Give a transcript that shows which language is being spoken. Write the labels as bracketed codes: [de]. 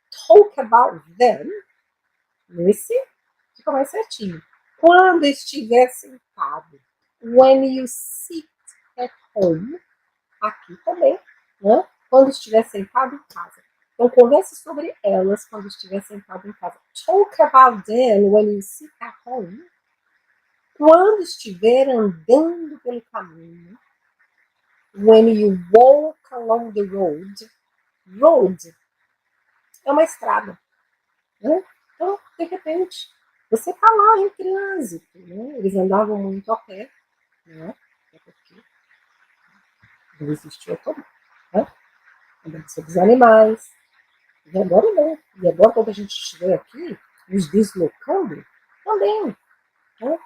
[en] Talk about them. [pt] Esse fica mais certinho. Quando estiver sentado. [en] When you sit at home. [pt] Aqui também, né? Quando estiver sentado em casa. Então, converse sobre elas quando estiver sentado em casa. [en] Talk about them when you sit at home. [pt] Quando estiver andando pelo caminho. [en] when you walk along the road. [pt] Road é uma estrada, né? Então, de repente, você está lá em trânsito, né? Eles andavam muito a pé, né? É porque não existia automóvel, né? Andando sobre os animais. E agora não. E agora, quando a gente estiver aqui, nos deslocando, também, né?